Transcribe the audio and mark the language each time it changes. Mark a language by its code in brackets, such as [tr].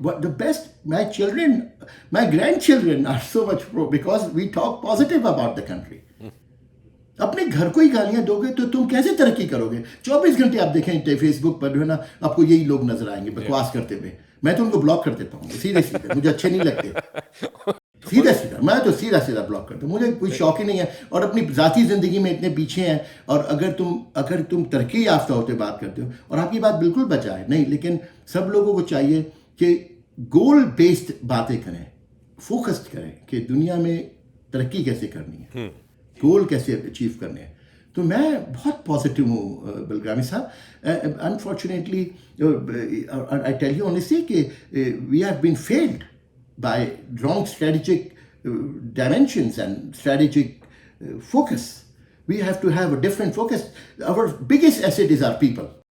[en] What the best, my children, my grandchildren are so much pro because we talk positive about the country. [ur] اپنے گھر کو ہی گالیاں دو گے تو تم کیسے ترقی کرو گے؟ 24 گھنٹے آپ دیکھیں فیس بک پر جو ہے نا, آپ کو یہی لوگ نظر آئیں گے بکواس کرتے ہوئے. میں تو ان کو بلاک کر دیتا ہوں سیدھے سیدھے, مجھے اچھے نہیں لگتے. سیدھا سیدھا میں تو سیدھا بلاک کرتا ہوں. مجھے کوئی شوق ہی نہیں ہے, اور اپنی ذاتی زندگی میں اتنے پیچھے ہیں. اور اگر تم ترقی یافتہ ہوتے بات کرتے ہو, اور آپ کی بات بالکل بچا ہے نہیں, لیکن سب لوگوں کو چاہیے کہ گول بیسڈ باتیں کریں, فوکسڈ کریں کہ دنیا میں ترقی کیسے کرنی ہے, گول کیسے اچیو کرنے ہیں. تو میں بہت پازیٹیو ہوں بلگرامی صاحب. [en] Unfortunately I tell you honestly کہ we have been failed by wrong strategic dimensions and strategic focus. We have to have a different focus. Our biggest asset is our people.